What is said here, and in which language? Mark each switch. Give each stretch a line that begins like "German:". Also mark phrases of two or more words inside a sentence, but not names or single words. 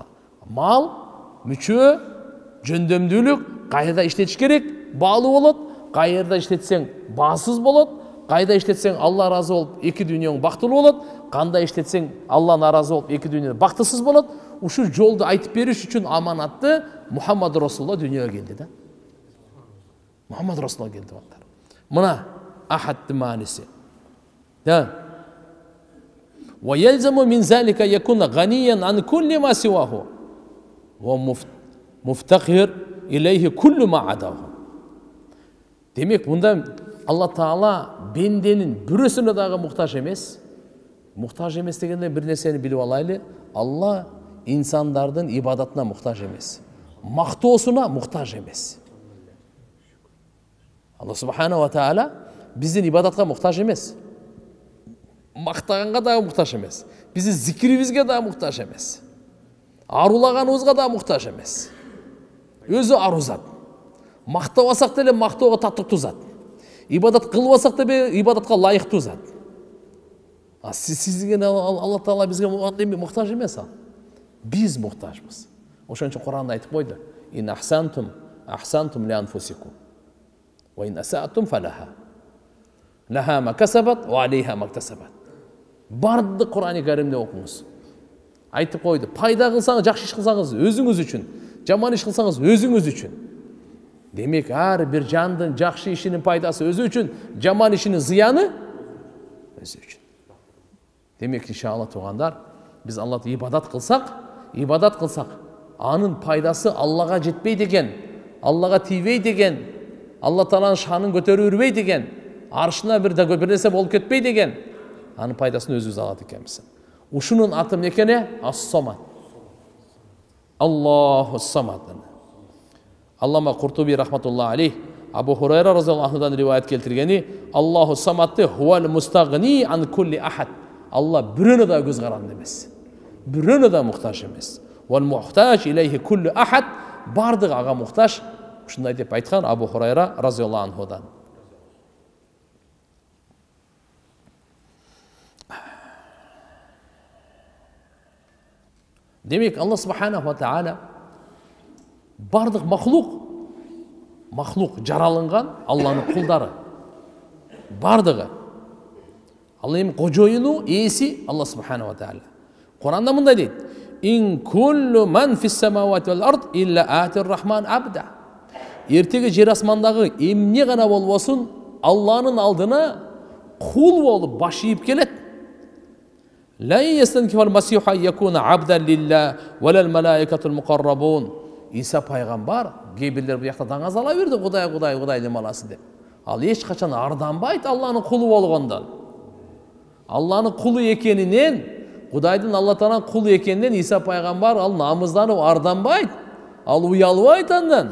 Kyrgyz: Мал, мүчө, жөндөмдүүлүк кайда иштетиш керек, баалуу болот, кайда иштетсең баасыз болот, кайда иштетсең Алла разы болуп эки дүйнөң бактылуу болот, кандай иштетсең Алла наразы болуп эки дүйнө бактысыз болот. Ушул жолду айтып бериш үчүн аманатты Мухаммад Расулулла дүйнөгө келди да. Мухаммад Расулулла келди бактар. Мына ахадты мааниси.
Arabic: وَيَلْزَمُ مِنْ ذَلِكَ يَكُونَ غَنِيًّا عَنْ كُلِّ مَا سِوَاهُ وَمُفْتَقِرٌ إِلَيْهِ كُلُّ مَا عَدَاهُ.
Kyrgyz: Демек, мында Алла Таала бенденин бүрөсүнө дагы муктаж эмес. Муктаж эмес дегенде бир нерсени билип алайлы. Алла инсандардын ибадатына муктаж эмес. Мактоосуна муктаж эмес. Алла
Arabic: سبحانه وتعالى
Kyrgyz: биздин ибадатка муктаж эмес. Мактаганга дагы муктаж эмес. Биздин зикирибизге дагы муктаж эмес. Арулаганыбызга дагы муктаж эмес. Өзү ару зат. Мактабасак деле мактоого татыктуу зат. Ибадат кылбасак деле ибадатка лайыктуу зат. Сизге Алла Таала бизге муктаж эмес ал. Биз муктажбыз. Ошон үчүн Куранда айтып койду.
Arabic: إن أحسنتم لأنفسكم. وإن أسأتم فلها. لها ما كسبت وعليها ما اكتسبت.
Kyrgyz: Барды Кур'ан-ы Каримде окуңуз. Айтып койду. Пайда кылсаңыз, жакшы иш кылсаңыз өзүңүз үчүн, жаман иш кылсаңыз өзүңүз үчүн. Демек, ар бир жандын жакшы ишинин пайдасы өзү үчүн, жаман ишинин зыяны өзү үчүн. Демек, иншалла туугандар, биз Аллахты ибадат кылсак, анын пайдасы Аллага жетпей деген, Аллага тийбей деген, Алла Тааланын шанын көтөрүбөй деген, аршына бир нерсе болуп кетпей деген, анын пайдасын өзүбүз алат экенбиз. Ушунун аты эмне экени?
Arabic: الصمد. الله الصمد.
Kyrgyz: Аллама Куртуби
Arabic: رحمة الله عليه
Kyrgyz: Абу Хурайра разияллаху анхудан риваят келтиргени,
Arabic: الله الصمد هو المستغني عن كل أحد.
Kyrgyz: Алла бирөөнө да көз каранды эмес. Бирөөнө да муктаж эмес.
Arabic: والمحتاج إليه كل أحد.
Kyrgyz: Бардыгы ага муктаж. Ушундай деп айткан Абу Хурайра разияллаху анхудан. Демек, Алла
Arabic: سبحانه وتعالى
Kyrgyz: бардык махлук жаралынган Алланын кулдары. Бардыгы. Алла кожоюну ээси Алла
Arabic: سبحانه وتعالى.
Kyrgyz: Куранда мындай дейт:
Arabic: "إن كل من في السماوات والأرض إلا آتي الرحمن عبدا."
Kyrgyz: Эртеги жер асмандагы эмне гана болбосун, Алланын алдына кул болуп баш ийип келет.
Arabic: لا يستنكف المسيح أن يكون عبدا لله ولا الملائكة المقربون.
Kyrgyz: İsa пайгамбар кейбирлер буякта даңаз ала берди, Кудай демаласы деп. Ал эч качан арданбайт Алланын кулу болгондон. Алланын кулу экенинен, Кудайдын Алла Тааланын кулу экенинен Иса пайгамбар ал намызданып арданбайт. Ал уялбайт андан.